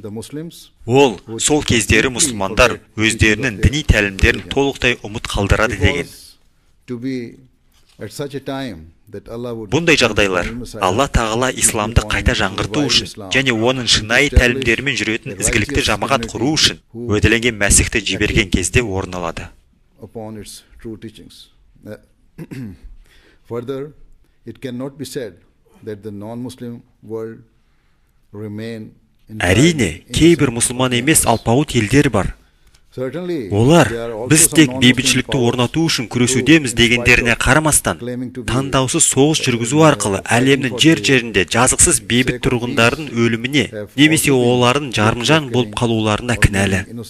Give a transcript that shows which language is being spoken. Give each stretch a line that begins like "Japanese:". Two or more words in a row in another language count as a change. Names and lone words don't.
Kazakh: Ол сол кездері мұсылмандар өздерінің діни тәлімдерін толықтай ұмыт қалдырады деген. Бұндай жағдайлар Алла тағала исламды қайта жаңғырту үшін және оның шынайы тәлімдерімен жүретін ізгілікті жамағат құру үшін уәделенген Мәсіхті жіберген кезде орын алады.
English: Further, it cannot be said that the non-Muslim world remain in
Kazakh: Әрине, кейбір мұсылман емес алпауыт елдер бар. Олар біз тек бейбітшілікті орнату үшін күресудеміз дегендеріне қарамастан, таңдаусыз соғыс жүргізу арқылы әлемнің жер-жерінде жазықсыз бейбіт тұрғындардың өліміне немесе олардың жарымжан болып қалуларына кінәлі.